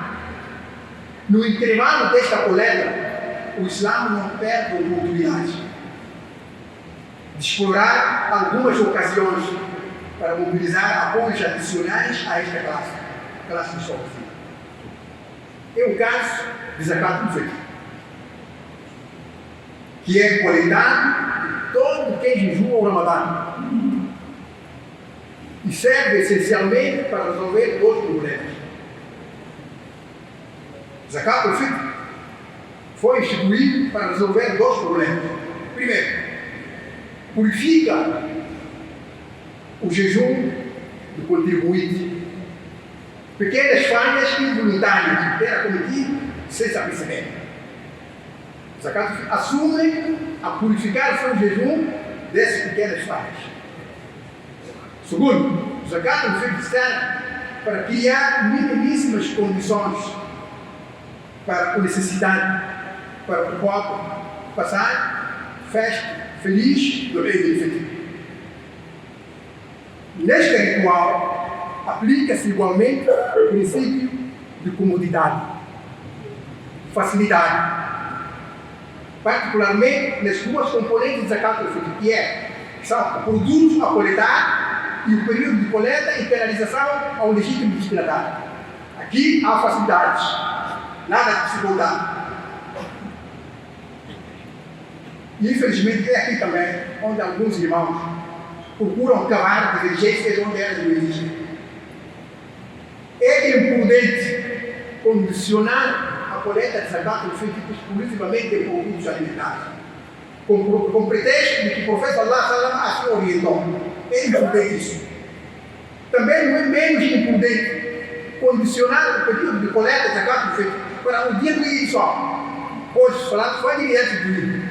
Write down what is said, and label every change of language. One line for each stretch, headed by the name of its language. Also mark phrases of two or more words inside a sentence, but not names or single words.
Portuguese: No intervalo desta coleta, o Islã não perde a oportunidade de explorar algumas ocasiões para mobilizar apoios adicionais a esta classe de sócios. É o caso de
Arabic: زكاة الفطر,
Portuguese: que é coletado de todo quem jejua o Ramadã e serve essencialmente para resolver 2 problemas.
Arabic: زكاة الفطر
Portuguese: foi instituído para resolver 2 problemas. Primeiro, purifica o jejum do contribuinte. Pequenas falhas involuntárias que terá cometido sem se aperceber. Zakat assume a purificar o seu jejum dessas pequenas falhas. Segundo, o zakat serve para criar minimíssimas condições para o necessitado, para o pobre passar festa feliz do Eid al-Fitr. Neste ritual, aplica-se igualmente o princípio de comodidade, facilidade, particularmente nas 2 componentes de
Arabic: زكاة الفطر,
Portuguese: que são o produto a coletar e o período de coleta e penalização ao legítimo destinatário. Aqui há facilidades, nada de dificuldade. E infelizmente é aqui também onde alguns irmãos procuram cavar divergências onde elas não existem. É imprudente condicionar a coleta de
Arabic: زكاة الفطر
Portuguese: exclusivamente em produtos alimentares, com pretexto de que o profeta Allah assim orientou. É imprudente isso. Também não é menos imprudente condicionar o período de coleta de zakat do fitr para o dia do Eid só. Hoje,
Arabic: صلاة فجر
Portuguese: e antes do Eid.